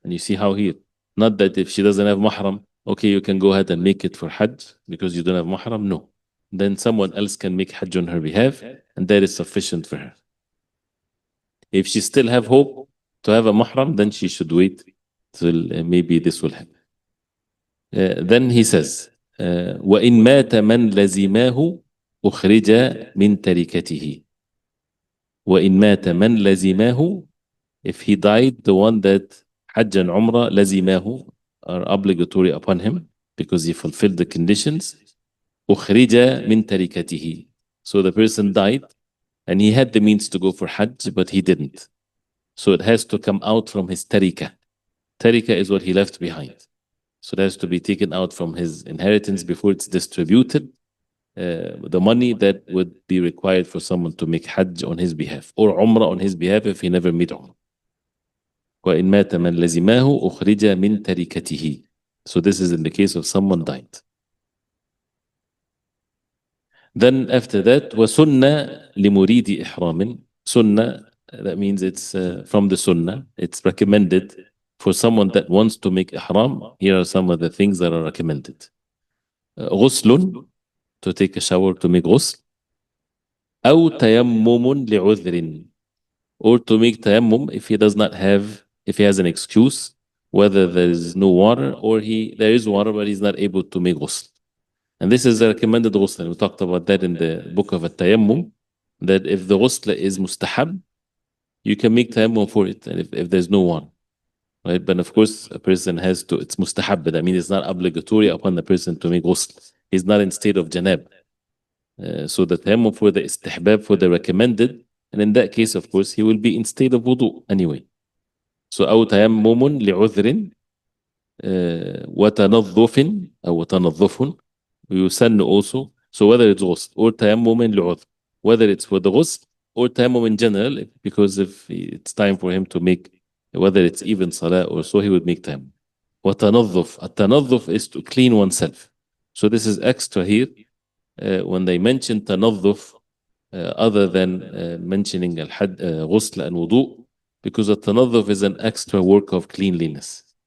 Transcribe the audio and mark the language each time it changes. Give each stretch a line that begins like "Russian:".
English: And you see how here, not that if she doesn't have mahram, okay, you can go ahead and make it for Hajj because you don't have mahram. No. Then someone else can make Hajj on her behalf, and that is sufficient for her. If she still have hope to have a mahram, then she should wait till maybe this will happen. Then he says,
Arabic: وإن مات من لزماه أخرج من تركته. وإن مات من لزماه,
English: if he died, the one that Hajj and Umrah
Arabic: لزماه
English: are obligatory upon him because he fulfilled the conditions.
Arabic: أخرج من تركته.
English: So the person died and he had the means to go for Hajj, but he didn't. So it has to come out from his tarika. Tarika is what he left behind. So it has to be taken out from his inheritance before it's distributed. The money that would be required for someone to make Hajj on his behalf or Umrah on his behalf if he never made Umrah.
Arabic: وإن مات من لزماه أخرج من تركته.
English: So this is in the case of someone died. Then after that,
Arabic: وسنة لمريد إحرام.
English: Sunnah, that means it's from the Sunnah. It's recommended for someone that wants to make Ihram. Here are some of the things that are recommended. غسل, to take a shower to make غسل.
Arabic: أو تيمم لعذر,
English: or to make tayammum if he does not have, if he has an excuse, whether there is no water or there is water but he's not able to make ghusl. And this is a recommended ghusl. We talked about that in the book of at-tayammum, that if the ghusl is mustahab, you can make tayammum for it, and if there's no water. Right? But of course, a person has to, it's mustahab, but I mean it's not obligatory upon the person to make ghusl. He's not in state of janab. So the tayammum for the istihbab, for the recommended, and in that case, of course, he will be in state of wudu anyway.
Arabic: So أو تيمم لعذر وتنظف أو تنظف ويسن also.
English: So whether it's غسل or
Arabic: تيمم لعذر,
English: whether it's for the غسل or tayammum in general, because if it's time for him to make, whether it's even salah or so, he would make tayammum.
Arabic: وتنظف,
English: التنظف is to clean oneself. So this is extra here. When they mention تنظف, other than mentioning ghusl and wudu, because التنظف is an extra work of cleanliness.